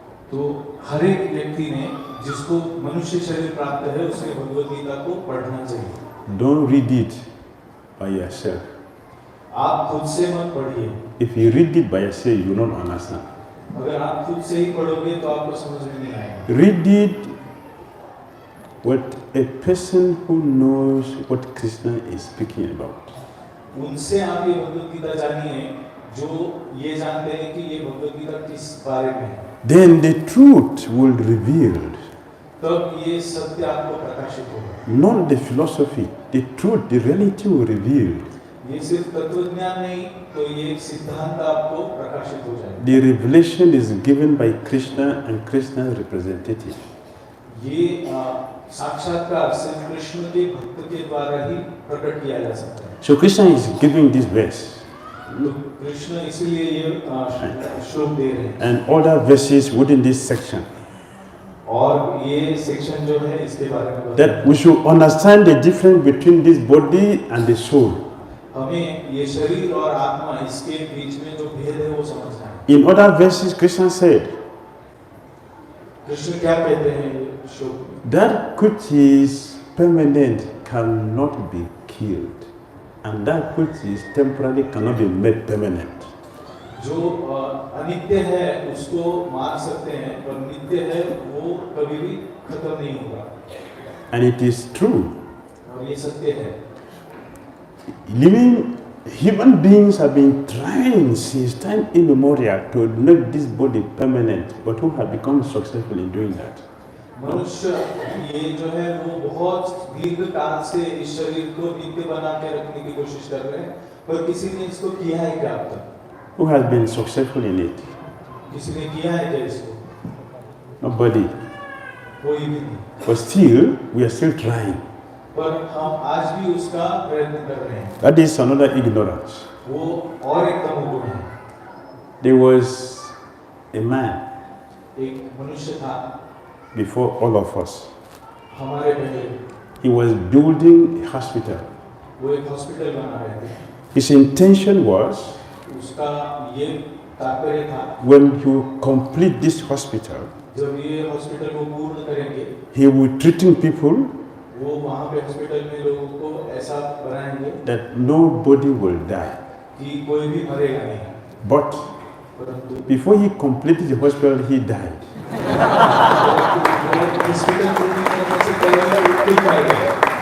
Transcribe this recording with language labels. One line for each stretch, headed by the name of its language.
Hindi: तो हर एक व्यक्ति ने जिसको मनुष्य शरीर प्राप्त है उसे भगवद गीता को पढ़ना चाहिए।
English: Don't read it by yourself.
Hindi: आप खुद से मत पढ़िए।
English: If you read it by yourself, you will not understand.
Hindi: अगर आप खुद से ही पढ़ोगे तो आपको समझ में नहीं आएगा।
English: Read it with a person who knows what Krishna is speaking about.
Hindi: उनसे आप ये भगवद गीता जानिए जो ये जानते हैं कि ये भगवद गीता किस बारे में है।
English: Then the truth will reveal.
Hindi: तब ये सत्य आपको प्रकाशित होगा।
English: Not the philosophy, the truth, the reality will reveal.
Hindi: ये सिर्फ तत्वज्ञान नहीं, तो ये सिद्धांत आपको प्रकाशित हो जाएगा।
English: The revelation is given by Krishna and Krishna's representative.
Hindi: ये साक्षात्कार सिर्फ कृष्ण के भक्त के द्वारा ही प्रकट किया जा सकता है।
English: So Krishna is giving this verse.
Hindi: तो कृष्ण इसीलिए ये श्लोक दे रहे हैं।
English: And other verses within this section.
Hindi: और ये सेक्शन जो है इसके बारे में
English: That we should understand the difference between this body and the soul.
Hindi: हमें ये शरीर और आत्मा इसके बीच में जो भेद है वो समझना है।
English: In other verses, Krishna said,
Hindi: Krishna क्या कहते हैं ये श्लोक में?
English: that which is permanent cannot be killed, and that which is temporary cannot be made permanent.
Hindi: जो अनित्य है उसको मार सकते हैं, पर नित्य है वो कभी भी खत्म नहीं होगा।
English: And it is true.
Hindi: और ये सत्य है।
English: Living human beings have been trying since time immemorial to make this body permanent, but who have become successful in doing that?
Hindi: मनुष्य ये जो है वो बहुत दीर्घ काल से इस शरीर को नित्य बना के रखने की कोशिश कर रहे हैं, पर किसी ने इसको किया है क्या अब तक?
English: Who has been successful in it?
Hindi: किसी ने किया है क्या इसको?
English: Nobody.
Hindi: कोई भी नहीं।
English: But still, we are still trying.
Hindi: पर हम आज भी उसका प्रयत्न कर रहे हैं।
English: That is another ignorance.
Hindi: वो और एक तमोगुण है।
English: There was a man
Hindi: एक मनुष्य था
English: before all of us.
Hindi: हमारे पहले।
English: He was building a hospital.
Hindi: वो एक हॉस्पिटल बना रहे थे।
English: His intention was,
Hindi: उसका ये तात्पर्य था,
English: when you complete this hospital,
Hindi: जब ये हॉस्पिटल को पूर्ण करेंगे,
English: he will treating people
Hindi: वो वहाँ पे हॉस्पिटल में लोगों को ऐसा बनाएंगे
English: that nobody will die.
Hindi: कि कोई भी मरेगा नहीं।
English: But
Hindi: परंतु
English: before he completed the hospital, he died.
Hindi: Hospital पूर्ण करने से पहले वो खुद मर गया।